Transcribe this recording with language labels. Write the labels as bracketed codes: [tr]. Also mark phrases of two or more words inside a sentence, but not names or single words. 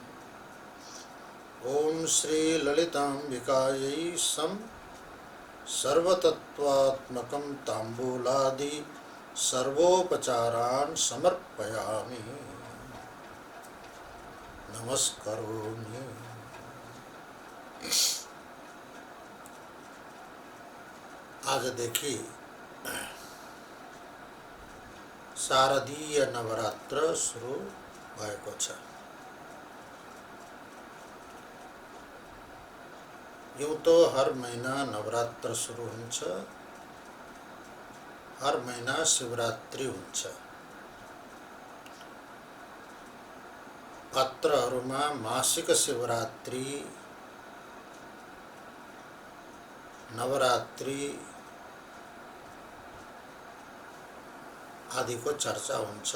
[sa] ओम श्री ललिताम्बिकायै सं सर्वतत्त्वात्मकं ताम्बूलादि सर्वोपचारान् समर्पयामि। नमस्करोमि। [hi] आज देखिए [ne] शारदीय नवरात्र सुरु भएको छ। [hi] यूँ तो हर महीना [ne] नवरात्र सुरु हुन्छ हर महीना शिवरात्रि हुन्छ। पत्रहरूमा मासिक शिवरात्रि, नवरात्रि आदिको चर्चा हुन्छ।